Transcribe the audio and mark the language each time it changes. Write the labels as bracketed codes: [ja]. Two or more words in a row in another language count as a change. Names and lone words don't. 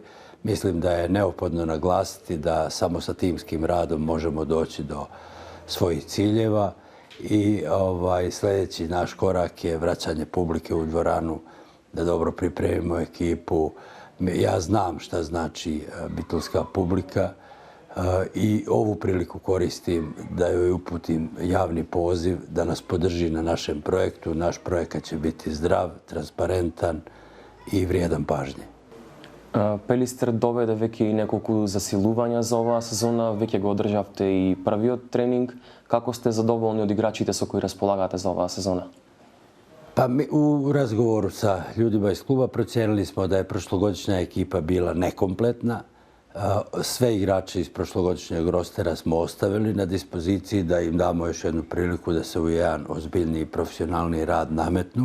[sr] Mislim da je neophodno naglasiti da samo sa timskim radom možemo doći do svojih ciljeva i sljedeći naš korak je vraćanje publike u dvoranu, da dobro pripremimo ekipu. Ja znam šta znači bitolska publika i ovu priliku koristim da joj uputim javni poziv da nas podrži na našem projektu. Naš projekat će biti zdrav, transparentan i vrijedan pažnje. [mk] Пелистер доведе веќе и неколку засилувања за оваа сезона, веќе го одржавте и првиот тренинг. Како сте задоволни од играчите со кои располагате за оваа сезона? [sr] Pa u razgovoru sa ljudima iz kluba procijenili smo da je prošlogodišnja ekipa bila nekompletna. Sve igrače iz prošlogodišnjeg rostera smo ostavili na dispoziciji da im damo još jednu priliku da se u jedan ozbiljniji profesionalni rad nametnu.